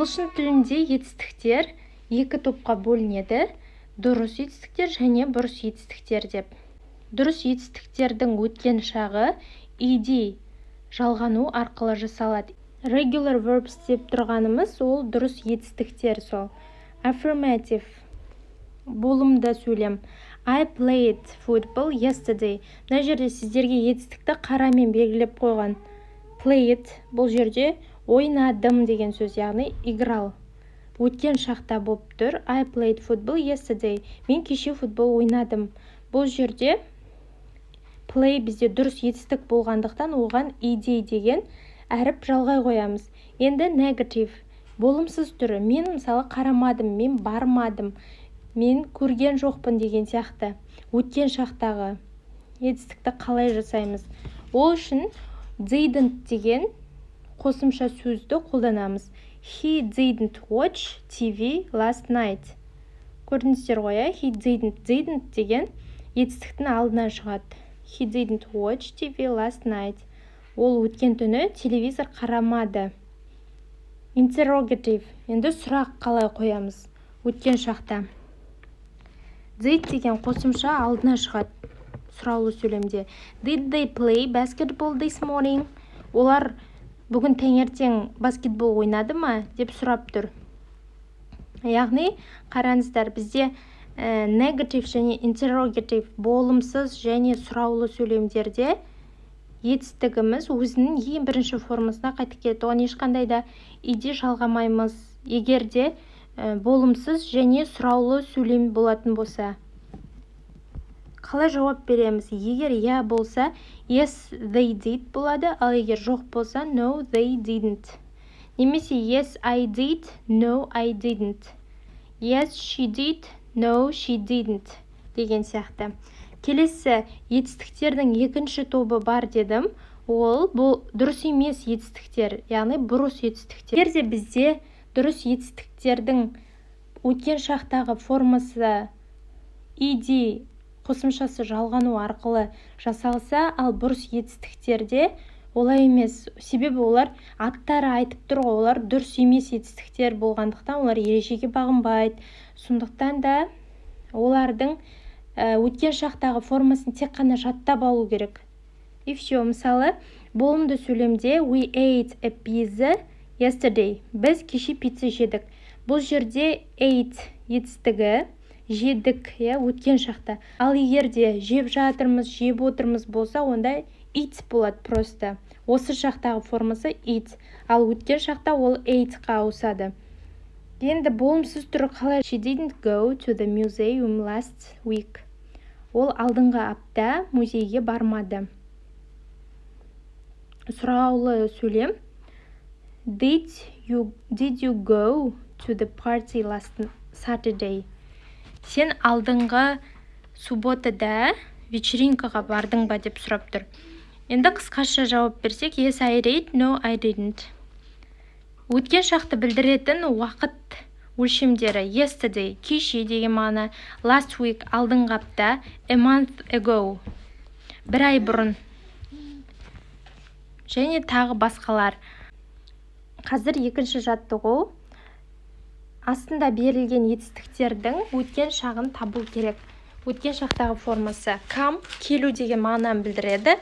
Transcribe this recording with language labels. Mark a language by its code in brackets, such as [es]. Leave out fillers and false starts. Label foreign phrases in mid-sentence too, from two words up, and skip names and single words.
[kk] Ағылшын тілінде етістіктер 2 топқа бөлінеді: дұрыс етістіктер және бұрыс етістіктер деп. Дұрыс етістіктердің өткен шағы ed жалғану арқылы жасалады. [en] Regular verbs [kk] деп тұрғанымыз ол дұрыс етістіктер сол. Affirmative болымды сөйлем. [en] I played football yesterday. [kk] Мына жерде сіздерге етістікті қарамен белгілеп қойған. Played бұл жерде ойнадым деген сөз, яғни играл. Өткен шақта болып тұр. [en] I played football yesterday. [kk] Мен кеше футбол ойнадым. Бұл жерде play бізде дұрыс етістік болғандықтан оған ed деген әріп жалғай қоямыз. Енді negative болымсыз түрі. Мен мысалы қарамадым, мен бармадым, мен көрген жоқпын деген сияқты. Өткен шақтағы етістікті қалай жасаймыз? Ол үшін didn't деген қосымша сөзді қолданамыз. [en] He didn't watch TV last night. [kk] Көрдіңіздер ғой, [en] he didn't [kk] деген етістіктің алдына шығады. [en] He didn't watch TV last night. [kk] Ол өткен түні телевизор қарамады. [en] Interrogative. [kk] Енді сұрақ қалай қоямыз? Өткен шақта. Did деген қосымша алдына шығады сұраулы сөйлемде. [en] Did they play basketball this morning? [kk] олар бүгін таңертең баскетбол ойнады ма деп сұрап тұр. Яғни қараңыздар, бізде негатив және интеррогатив болымсыз және сұраулы сөйлемдерде етістігіміз өзінің ең бірінші формасына қайтып келеді. Оған ешқандай да иде жалғамаймыз. Егер де болымсыз және сұраулы сөйлем болатын болса. Қалай жауап береміз? Егер иә болса, [en] yes, they did [kk] болады, ал егер жоқ болса, [en] no, they didn't. Немесе yes, I did, no, I didn't. Yes, she did, no, she didn't. [kk] Деген сияқты. Келесі етістіктердің екінші тобы бар дедім. Ол бұл дұрыс емес етістіктер, яғни бұрыс етістіктер. Егер де бізде дұрыс етістіктердің өткен шақтағы формасы ed қосымшасы жалғану арқылы жасалса, ал бұрыс етістіктерде олай емес. Себебі олар аттары айтып тұр ғой, олар дұрыс емес етістіктер болғандықтан олар ережеге бағынбайды. Сондықтан да олардың өткен шақтағы формасын тек қана жаттап алу керек. [ru] И все. [kk] Мысалы, болымды сөйлемде [en] we ate a pizza yesterday. [kk] Біз кеше пицца жедік. Бұл жерде ate етістігі жедік, өткен шақта. Ал егер де жеп жатырмыз, жеп отырмыз болса, онда eat болады просто. Осы шақтағы формасы eat. Ал өткен шақта ол ate-ға ауысады. Енді болымсыз түрі қалай? [en] She didn't go to the museum last week. [kk] Ол алдыңғы апта музейге бармады. Сұраулы сөйлем. [en] Did you go to the party last Saturday? [kk] Сен алдыңғы субботада вечеринкаға бардың ба деп сұрап тұр. Енді қысқаша жауап берсек, [en] yes, I did, no, I didn't. [kk] Өткен шақты білдіретін уақыт өлшемдері yesterday, кеше деген мағына, [en] last week, [kk] алдыңғы апта, [en] a month ago, [kk] бір ай бұрын, және тағы басқалар. Қазір екінші жаттығу. Астында берілген етістіктердің өткен шағын табу керек. Өткен шақтағы формасы come, келу деген мағынаны білдіреді.